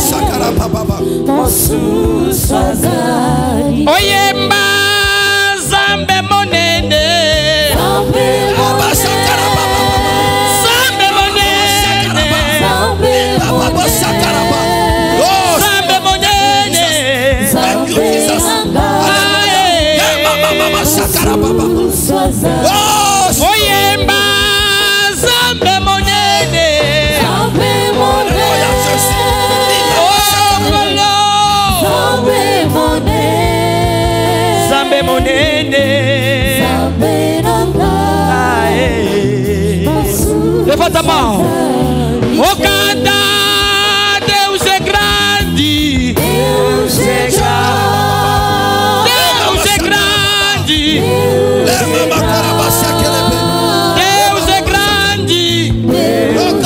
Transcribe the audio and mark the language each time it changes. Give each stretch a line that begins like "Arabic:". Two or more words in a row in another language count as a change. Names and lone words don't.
Lingala: Sakaraba baba. Mosusu azai. Oyemba zambe monene. Zambe sakaraba baba. Zambe monene. Baba sakaraba. Oh, zambe monene.
English: Thank you, Jesus.
Lingala: Mama sakaraba baba. Oh, oyemba zambe monene. Zambe monene. Zambe monene.
Portuguese: Levanta a mão. O canta, Deus é grande. Deus é grande. Deus é grande. Deus é grande.